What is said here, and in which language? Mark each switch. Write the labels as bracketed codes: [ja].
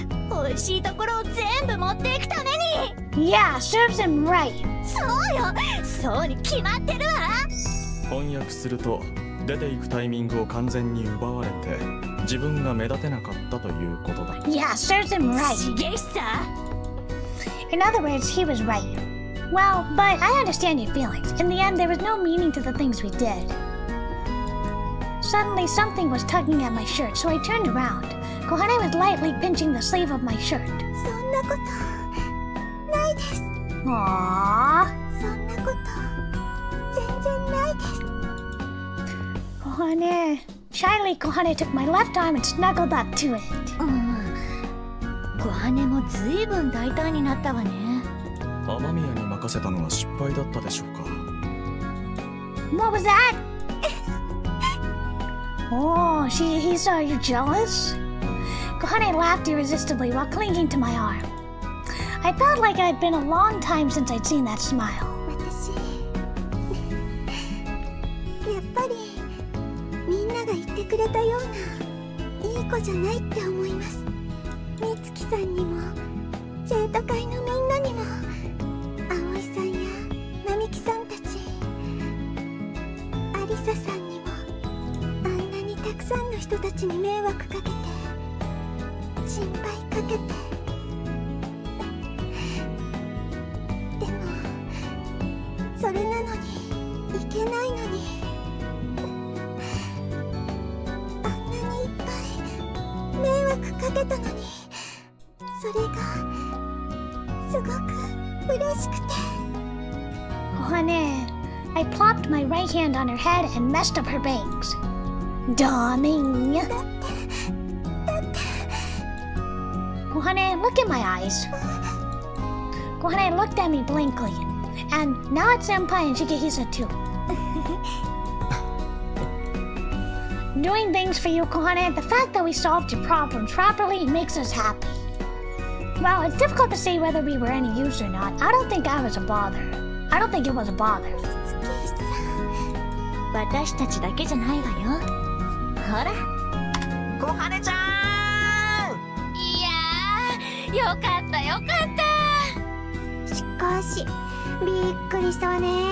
[ja] 美味しいところを全部持っていくために。 [en] Yeah, serves him right. [ja] そうよ、そうに決まってるわ。翻訳すると出ていくタイミングを完全に奪われて自分が目立てなかったということだ。 [en] Yeah, serves him right. [ja] しげしさ。 [en] In other words, he was right. Well, but I understand your feelings. In the end, there was no meaning to the things we did. Suddenly, something was tugging at my shirt, so I turned around. Kohane was lightly pinching the sleeve of my shirt. [ja] そんなことないです。 [en] Aww. [ja] そんなこと全然ないです。 [en] Kohane. Shyly, Kohane took my left arm and snuggled up to it. [ja] 小羽もずいぶん大胆になったわね。雨宮に任せたのは失敗だったでしょうか。 [en] What was that? Oh, he saw you jealous? Kohane laughed irresistibly while clinging to my arm. I felt like it had been a long time since I'd seen that smile. [ja] 私やっぱりみんなが言ってくれたようないい子じゃないって思います。美月さんにも生徒会のみんなにも葵さんや並木さんたちアリサさんにもあんなにたくさんの人たちに迷惑かけて心配かけて。でもそれなのにいけないのに、あんなにいっぱい迷惑かけたのに、それがすごく嬉しくて。 [en] Kohane, I plopped my right hand on her head and messed up her bangs. Darling. Kohane, look in my eyes. Kohane looked at me blankly. And now it's Senpai and Shigehisa too. Doing things for you, Kohane, the fact that we solved your problems properly makes us happy. Well, it's difficult to say whether we were any use or not. I don't think I was a bother. I don't think it was a bother. [ja] 私たちだけじゃないわよ。ほら、小羽ちゃん。いやー、よかったよかった。しかしびっくりしたわね。